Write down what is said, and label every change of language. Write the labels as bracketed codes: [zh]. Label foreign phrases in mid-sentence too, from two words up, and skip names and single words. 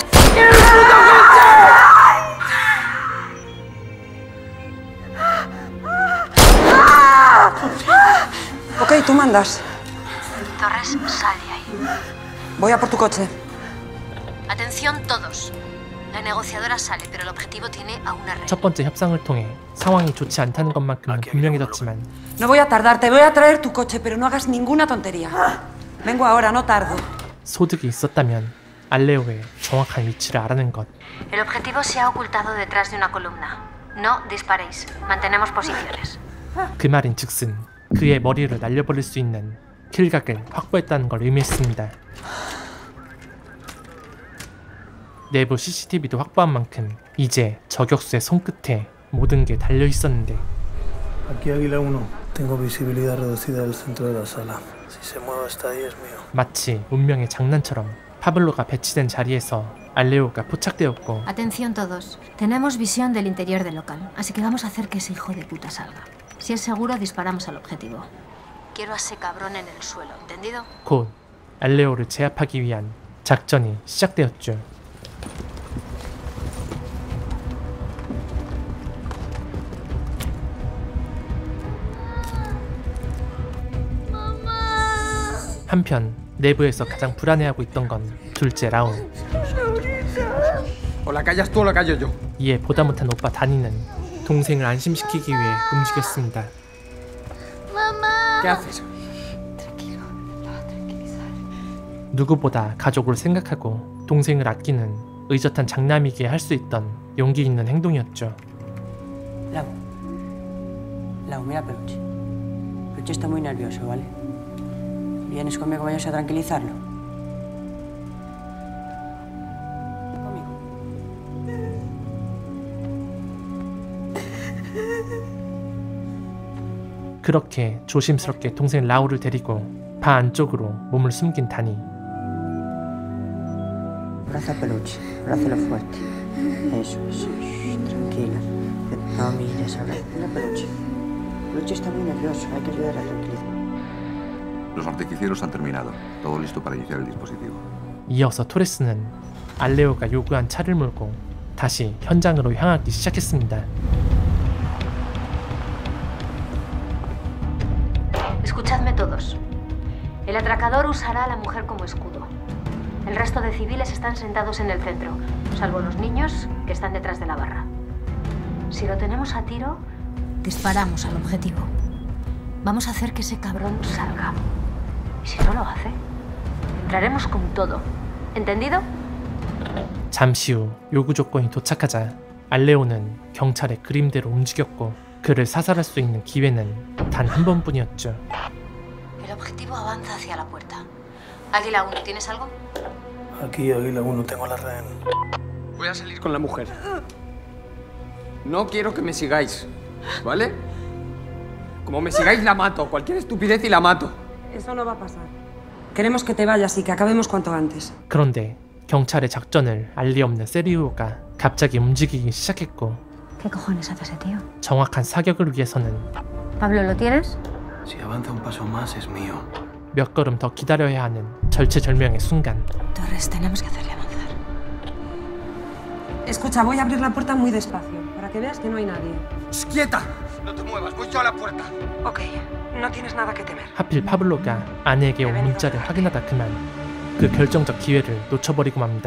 [es] ¡Quiero el puto coche! Ok, tú mandas. Torres, sal de ahí. Voy a por tu coche. Atención todos. La negociadora sale, pero el objetivo tiene a una red. [ko] 첫 번째 협상을 통해 상황이 좋지 않다는 것만큼은 분명해졌지만 [es] No voy a tardar. Te voy a traer tu coche, pero no hagas ninguna tontería. Vengo ahora, no tardo. [ko] 소득이 있었다면 알레오의 정확한 위치를 알아낸 것. [es] El objetivo se ha ocultado detrás de una columna. No disparéis. Mantenemos posiciones. [ko] 그 말인 즉슨 그의 머리를 날려버릴 수 있는 킬각을 확보했다는 걸 의미했습니다. 내부 CCTV도 확보한 만큼 이제 저격수의 손끝에 모든 게 달려 있었는데 [es] Aquí Águila 1. Tengo visibilidad reducida del centro de la sala. Si se mueve hasta ahí es mío. [ko] 마치 운명의 장난처럼 파블로가 배치된 자리에서 알레오가 포착되었고 [es] Atención todos. Tenemos visión del interior del local, así que vamos a hacer que ese hijo de puta salga. Si es seguro, disparamos al objetivo. Quiero a ese cabrón en el suelo, ¿entendido? [ko] 곧 알레오를 제압하기 위한 작전이 시작되었죠. 한편 내부에서 가장 불안해하고 있던 건 둘째 라운. [es] O la callas tú o la callo yo. [ko] 이에 보다 못한 오빠 다니는 동생을 안심시키기 위해 움직였습니다. [es] ¿Qué haces? [ko] 누구보다 가족을 생각하고 동생을 아끼는 의젓한 장남이기에 할 수 있던 용기 있는 행동이었죠. [es] Lau, mira Peluche. Peluche está muy nervioso, ¿vale? ¿Vienes conmigo? Vayas a tranquilizarlo. Conmigo. [ko] 그렇게 조심스럽게 동생 라우를 데리고 바 안쪽으로 몸을 숨긴 다니. [es] Abraza a Peluche. Abrázalo fuerte. Eso, eso. Tranquila. No mires ahora. Mira Peluche. Peluche está muy nervioso. Hay que ayudar a tranquilizar. Los artificieros han terminado. Todo listo para iniciar el dispositivo. [ko] 이어서 토레스는 알레오가 요구한 차를 몰고 다시 현장으로 향하기 시작했습니다. [es] Escuchadme todos. El atracador usará a la mujer como escudo. El resto de civiles están sentados en el centro, salvo los niños que están detrás de la barra. Si lo tenemos a tiro, disparamos al objetivo. Vamos a hacer que ese cabrón salga. Y si no lo hace, entraremos con todo. ¿Entendido? [ko] 잠시 후 요구 조건이 도착하자 알레오는 경찰의 그림대로 움직였고 그를 사살할 수 있는 기회는 단 한 번뿐이었죠. [es] El objetivo avanza hacia la puerta. Águila 1, ¿tienes algo? Aquí, Águila 1, tengo la rehén. Voy a salir con la mujer. No quiero que me sigáis, ¿vale? Como me sigáis la mato, cualquier estupidez y la mato. Eso no va a pasar. Queremos que te vayas y que acabemos cuanto antes. [ko] 그런데 경찰의 작전을 알리 없는 세리오가 갑자기 움직이기 시작했고 [es] ¿Qué cojones hace ese tío? [ko] 정확한 사격을 위해서는 [es] Pablo, ¿lo tienes? Si avanza un paso más, es mío. [ko] 몇 걸음 더 기다려야 하는 절체절명의 순간 [es] Torres, tenemos que hacerle avanzar. Escucha, voy a abrir la puerta muy despacio, para que veas que no hay nadie. ¡Quieta! No te muevas, voy yo a la puerta. Ok, no tienes nada que temer. [ko] 하필 파블로가 아내에게 온 문자를 확인하다 그만 그 결정적 기회를 놓쳐버리고 맙니다.